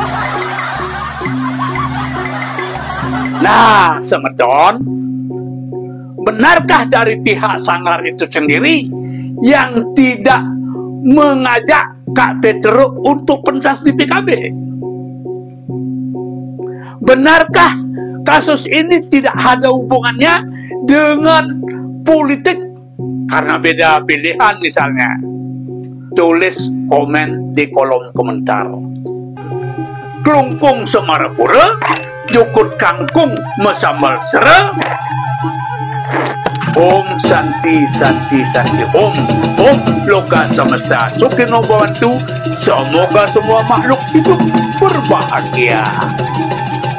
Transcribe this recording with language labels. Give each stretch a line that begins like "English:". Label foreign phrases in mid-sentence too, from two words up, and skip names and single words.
Indonesian: Nah, Semerton, benarkah dari pihak Sanggar itu sendiri yang tidak mengajak Kak Petruk untuk pentas di PKB? Benarkah kasus ini tidak ada hubungannya dengan politik karena beda pilihan misalnya? Tulis komen di kolom komentar.
Balinese: Kelungkung Semarapura, jukut kangkung mesambal sera.
Sanskrit: Om Santi Santi Santi Om. Om Loka Semesta Sukino Bawantu.
Indonesian: Semoga semua makhluk hidup berbahagia.